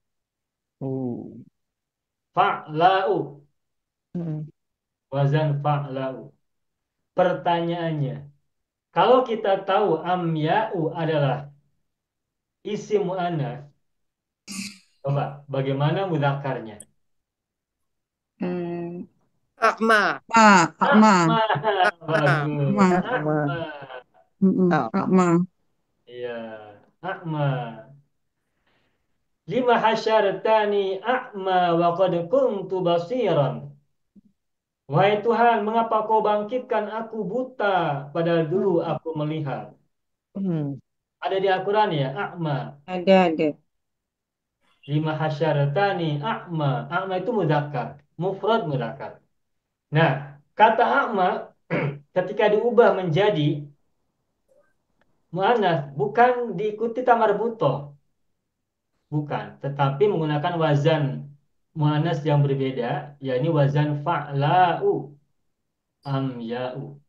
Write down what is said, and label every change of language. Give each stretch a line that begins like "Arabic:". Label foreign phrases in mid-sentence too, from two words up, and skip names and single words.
Indonesian: Fa'la'u. Hmm. Wazan fa'la'u. Pertanyaannya, kalau kita tahu amya'u adalah isim mu'annas, coba bagaimana mudzakarnya? Akma. Akma. Bagus. Akma. Akma. Akma.
Arabic: Iya, akma. لم حشرتني أعمى وقد كنت بصيرا.
Indonesian: Wahai Tuhan, mengapa kau bangkitkan aku buta padahal dulu aku melihat? Ada di Al-Quran ya, akma. Ada.
Arabic: لم حشرتني أعمى.
Indonesian: A'ma itu mudzakkar,
Arabic: مفرد مذكر.
Indonesian: Nah, kata a'ma ketika diubah menjadi muannas bukan diikuti tamar butoh, bukan, tetapi menggunakan wazan muannas yang berbeda, yakni wazan fa'la'u, amya'u.